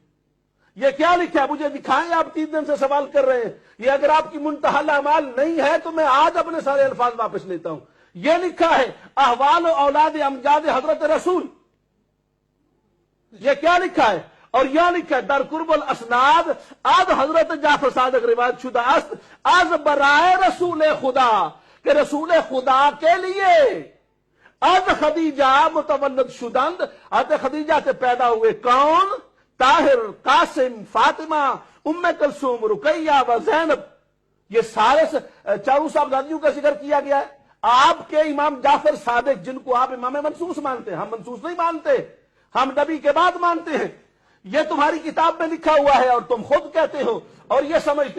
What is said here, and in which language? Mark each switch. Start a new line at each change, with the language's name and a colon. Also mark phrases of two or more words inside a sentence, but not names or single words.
Urdu: یہ کیا لکھا ہے؟ مجھے دکھائیں. آپ 3 دن سے سوال کر رہے ہیں. یہ اگر آپ کی منتہی الاعمال نہیں ہے تو میں آج اپنے سارے الفاظ واپس لیتا ہوں. یہ لکھا ہے احوال و اولاد امجاد حضرت رسول. یہ کیا لکھا ہے؟ اور یہ لکھا ہے
Persian: در قرب الاسناد از حضرت جعفر صادق روایت شدہ است از برائے رسول خدا
Urdu: کہ رسول خدا کے لیے
Persian: از خدیجہ متولد شدند،
Urdu: حضرت خدیجہ سے پیدا ہوئے کون؟ طاہر، قاسم، فاطمہ، ام کلثوم، رقیہ و زینب، یہ سارے چاروں صاحبزادیوں کا ذکر کیا گیا ہے۔ آپ کے امام جعفر صادق جن کو آپ امام منصوص مانتے ہیں، ہم منصوص نہیں مانتے، ہم نبی کے بعد مانتے ہیں، یہ تمہاری کتاب میں لکھا ہوا ہے اور تم خود کہتے ہو اور یہ سمجھتے ہو۔